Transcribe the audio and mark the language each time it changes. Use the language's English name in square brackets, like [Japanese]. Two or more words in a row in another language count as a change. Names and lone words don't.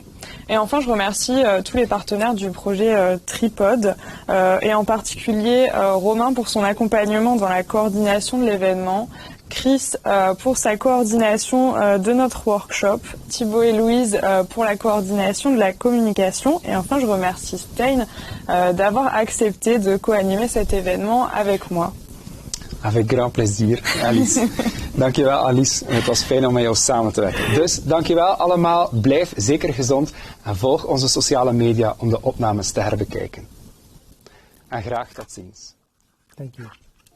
[French] Et enfin, je remercie tous les partenaires du projet Tripod et en particulier Romain pour son accompagnement dans la coordination de l'événement, Chris pour sa coordination de notre workshop, Thibaut et Louise pour la coordination de la communication et enfin je remercie Stijn d'avoir accepté de co-animer cet événement avec moi. Avec grand plezier, Alice. [Dutch] Dankjewel Alice, het was fijn om met jou samen te werken. Dus dankjewel allemaal, blijf zeker gezond en volg onze sociale media om de opnames te herbekijken. En graag tot ziens. [English] Thank you.